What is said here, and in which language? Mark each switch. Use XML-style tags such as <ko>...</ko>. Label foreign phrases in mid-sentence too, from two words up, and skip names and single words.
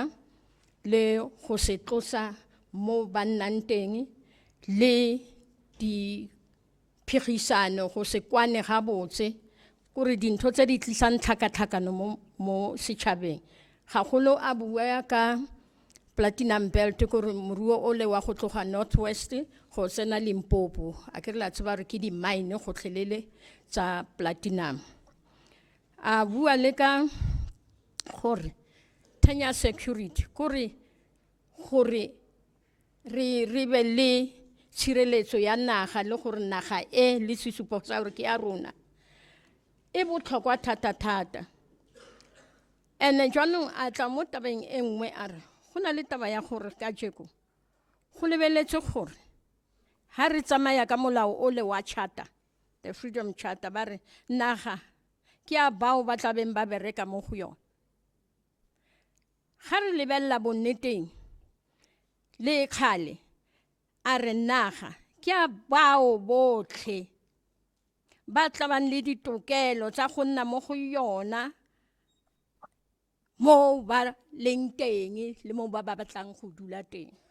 <tn>le go se tlosa mo ba nnang teng le di phigisano go se kwane ga botse gore dintho tse di tlisang tlhakatlhakano mo setšhabeng gagolo a bua ka</tn> <en>platinum belt</en> <tn>gore moruo o le wa go tloga northwest go tsena Limpopo a ke re la tseba re ke di mine go tlhelele tsa platinum. A bua le ka gore tenya security gore re be le tshireletso ya naga le gore naga e le sesupo sa gore ke ya rona e botlhokwa thata. ene jwanong a tla mo tabeng e nngwe a re go na le taba ya gore ka jeko go lebeletse gore ha re tsamaya ka molao o le wa</tn> <en>charter, the freedom charter,</en> <tn>ba re naga ke a bao ba tla beng ba bereka mo go yona. Ga re lebella bonneteng le kgale a re naga ke a bao botlhe ba tla bang le ditokelo tsa go nna mo go yona mo ba leng teng le mo ba batlang go dula teng.</tn>